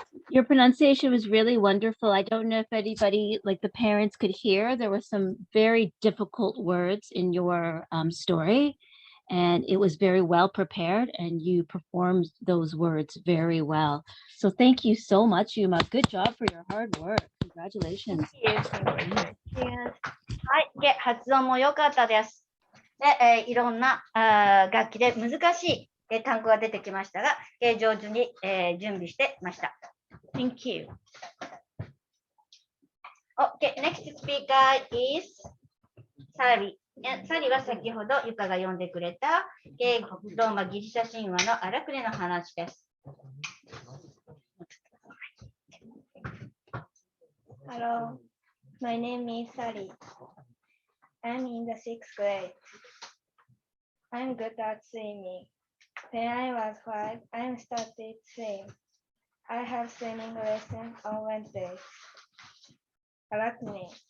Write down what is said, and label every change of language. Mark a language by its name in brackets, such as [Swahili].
[English] Your pronunciation was really wonderful. I don't know if anybody, like the parents, could hear. There were some very difficult words in your story, and it was very well prepared, and you performed those words very well. So thank you so much, Yuma. Good job for your hard work. Congratulations. [Japanese] はい、発音も良かったです。で、いろんな楽器で難しい単語が出てきましたが、上手に準備してました。 [English] Thank you. Okay, next speaker is Sally. [Japanese] サリは先ほどゆかが読んでくれたローマギリシャ神話のアラクネの話です。 [English] Hello, my name is Sally. I'm in the 6th grade. I'm good at swimming. When I was 5, I started swim. I have swimming lessons on Wednesdays. Arachne.